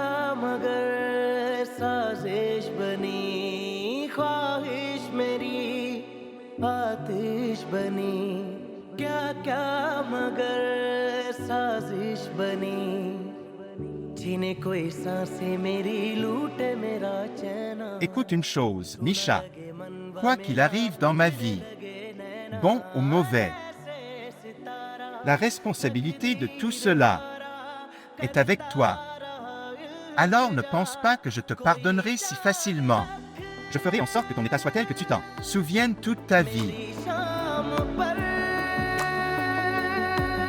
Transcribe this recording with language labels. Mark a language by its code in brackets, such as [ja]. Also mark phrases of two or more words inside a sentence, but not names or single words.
[hi] मगर साजिश बनी, ख्वाहिश मेरी आतिश बनी, क्या क्या मगर साजिश बनी, जीने कोई सांसें मेरी लूटे मेरा चैन. [fr] Écoute une chose, Nisha. Quoi qu'il arrive dans ma vie, bon ou mauvais, la responsabilité de tout cela est avec toi. Alors ne pense pas que je te pardonnerai si facilement. Je ferai en sorte que ton état soit tel que tu t'en souviennes toute ta vie. [hi] शाम पर